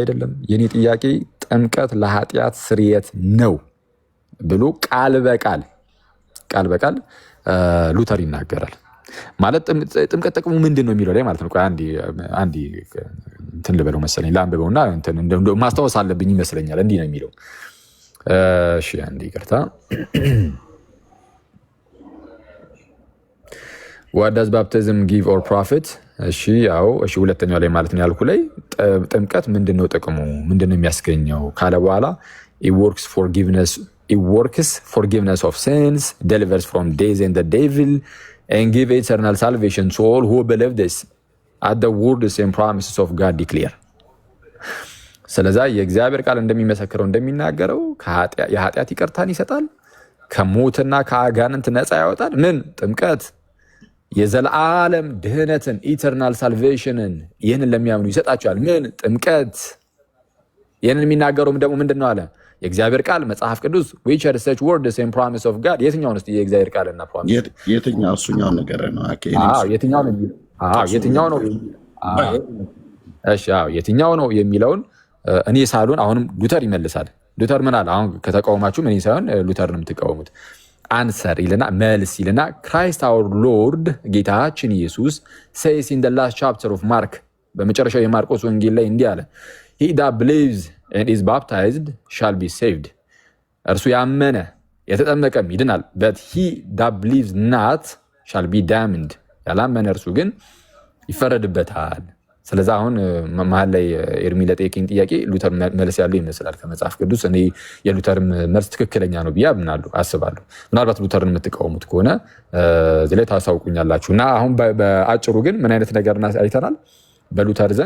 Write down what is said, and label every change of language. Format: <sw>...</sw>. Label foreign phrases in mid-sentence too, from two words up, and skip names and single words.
<am>አይደለም። የኔ ጥያቄ ጥምቀት ለኃጢአት ስርየት ነው ብሎ ቃል በቃል ሉተር ይናገራል። ማለት ጥምቀት ጥቅሙ ምንድን ነው የሚለው ላይ ማለት ነው። አንዴ እንትን ልበለው መሰለኝ ለአንብበውና ማስታወስ አለብኝ ይመስለኛል። እንዲህ ነው የሚለው። እሺ አንዴ ይቅርታ።</am> <en>what does baptism give or profit?</en> <am>እሺ ያው እሺ ሁለተኛው ላይ ማለት ነው ያልኩ ላይ ጥምቀት ምንድነው ጥቅሙ ምንድነው የሚያስገኘው ካለ በኋላ</am> <en>it works forgiveness of sins, delivers from days and the devil, and give eternal salvation to all who believe this at the words and promises of God declare.</en> <am>ስለዚህ የእግዚአብሔር ቃል እንደሚመሰክረው እንደሚናገረው የኃጢአት ይቅርታን ይሰጣል፣ ከሞትና ከአጋንንት ነፃ ያወጣል። ምን ጥምቀት የዘላለም ድህነትን</am> <en>eternal salvation</en> <am>ይህንን ለሚያምኑ ይሰጣቸዋል። ምን ጥምቀት ይህንን የሚናገረው ደግሞ ምንድን ነው አለ የእግዚአብሔር ቃል መጽሐፍ ቅዱስ</am> <en>which are such words and promise of God</en> <am>የትኛው ነው የእግዚአብሔር ቃልና ፕሮሚስ የትኛው እሱኛው ነገር ነው የትኛው ነው የሚለውን እኔ ሳሉን አሁንም ሉተር ይመልሳል። ሉተር ምን አለ? አሁን ከተቃወማችሁ ምን ሳይሆን ሉተር ነው የምትቃወሙት። አንሰር ይልና መልስ ይልና</am> <en>Christ our Lord</en> <am>ጌታችን ኢየሱስ</am> <en>says in the last chapter of Mark</en> <am>በመጨረሻው የማርቆስ ወንጌል ላይ እንዲህ አለ</am> <en>he that believes and is baptized shall be saved እርሱ</en> <am>ያመነ የተጠመቀም ይድናል</am> <en>but he that believes not shall be damned</en> <am>ያላመነ እርሱ ግን ይፈረድበታል። ስለዚህ አሁን መሀል ላይ ኤርሚ ለጠየቀኝ ጥያቄ ሉተር መልስ ያለው ይመስላል ከመጽሐፍ ቅዱስ። እኔ የሉተር መልስ ትክክለኛ ነው ብዬ አስባለሁ። ምናልባት ሉተርን የምትቃወሙት ከሆነ እዚህ ላይ ታሳውቁኛላችሁ። እና አሁን በአጭሩ ግን ምን አይነት ነገር አይተናል በሉተር ዘንድ?</am>